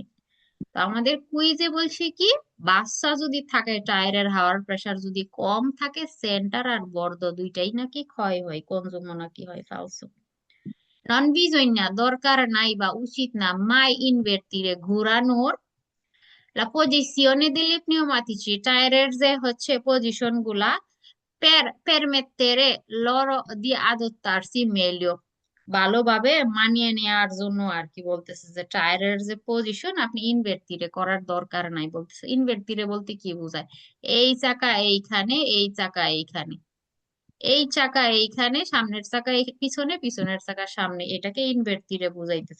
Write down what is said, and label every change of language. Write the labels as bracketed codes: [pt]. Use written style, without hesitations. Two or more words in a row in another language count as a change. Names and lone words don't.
[bn] তো আমাদের কুইজে বলছে কি, বাচ্চা যদি থাকে, টায়ারের হাওয়ার প্রেসার যদি কম থাকে, সেন্টার আর বর্দ দুইটাই নাকি ক্ষয় হয়, কনজুমও নাকি হয়, ফালসো। [it] non bisogna, [bn] দরকার নাই বা উচিত না, [it] mai invertire ঘোরানোর La posizione degli pneumatici, [bn] টায়ারের যে হচ্ছে পজিশন গুলা [it] per permettere loro di adottarsi meglio, [bn] ভালোভাবে মানিয়ে নেওয়ার জন্য আর কি বলতেছে যে টায়ারের যে পজিশন আপনি ইনভার্টিরে করার দরকার নাই বলতেছে। ইনভার্টিরে বলতে কি বোঝায়? এই চাকা এইখানে, এই চাকা এইখানে, এই চাকা এইখানে, সামনের চাকা পিছনে, পিছনের চাকা সামনে, এটাকে ইনভার্টিরে বুঝাইতেছে।